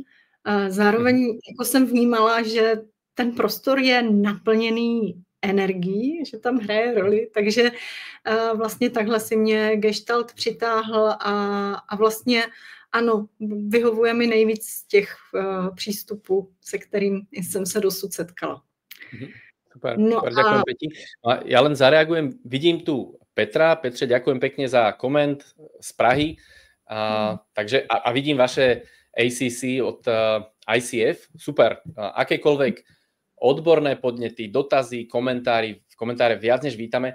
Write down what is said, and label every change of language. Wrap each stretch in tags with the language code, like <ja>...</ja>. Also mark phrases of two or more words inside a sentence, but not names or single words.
<cs>Zároveň jako jsem vnímala, že ten prostor je naplněný energií, že tam hraje roli, takže vlastně takhle si mě gestalt přitáhl a vlastně ano, vyhovuje mi nejvíc z těch přístupů, se kterým jsem se dosud setkala.</cs> <sk>Super, super, ďakujem Peti. Ja len zareagujem, vidím tu Petra. Petře, ďakujem pekne za koment z Prahy. Takže vidím vaše ACC od ICF. Super, akékoľvek odborné podnety, dotazy, komentáre viac než vítame.</sk>